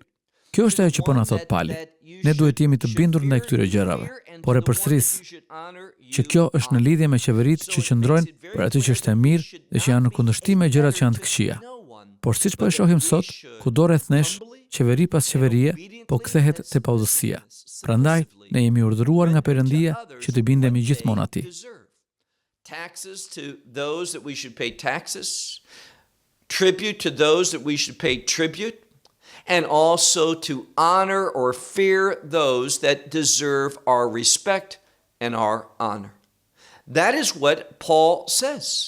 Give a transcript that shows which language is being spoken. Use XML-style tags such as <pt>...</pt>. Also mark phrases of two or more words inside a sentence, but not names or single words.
<sq>Kjo është ajo që po na thot Pali. Ne duhet jemi të bindur ndaj këtyre gjërave, por e përsëris që kjo është në lidhje me qeveritë që qëndrojnë për atë që është e mirë dhe që janë në kundërshtim me gjërat që janë të këqija. Por siç po e shohim sot, kudo rreth nesh, qeveri pas qeverie po kthehet te paudhësia. Prandaj ne jemi urdhëruar nga Perëndia që të bindemi gjithmonë atij.</sq> <en>Taxes to those that we should pay taxes, tribute to those that we should pay tribute, and also to honor or fear those that deserve our respect and our honor. That is what Paul says.</en>